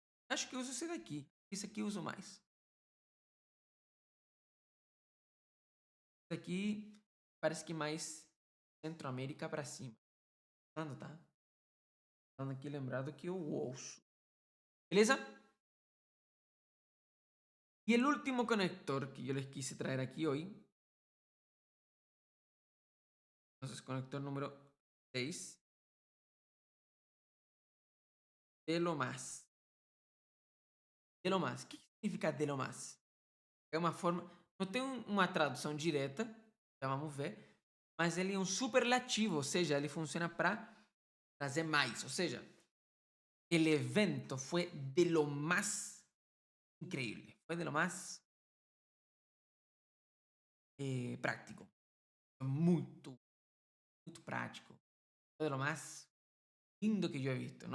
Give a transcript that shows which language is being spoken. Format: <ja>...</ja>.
<pt>Acho que eu uso esse daqui. Esse aqui eu uso mais. Esse aqui parece que mais Centro-América para cima. Tá? Falando aqui lembrado que eu ouço. Beleza?</pt> <es>Y el último conector que yo les quise traer aquí hoy, entonces conector número 6, de lo más. De lo más.</es> <pt>O que significa</pt> <es>de lo más?</es> <pt>É uma forma. Não tem uma tradução direta, já vamos ver, mas ele é um superlativo, ou seja, ele funciona para trazer mais. Ou seja,</pt> <es>el evento</es> <pt>foi</pt> <es>de lo más increíble,</es> <pt>foi</pt> <es>de lo más práctico,</es> <pt>muito, muito prático, foi</pt> <es>de lo más lindo</es> <pt>que eu</pt> <es>he visto.</es>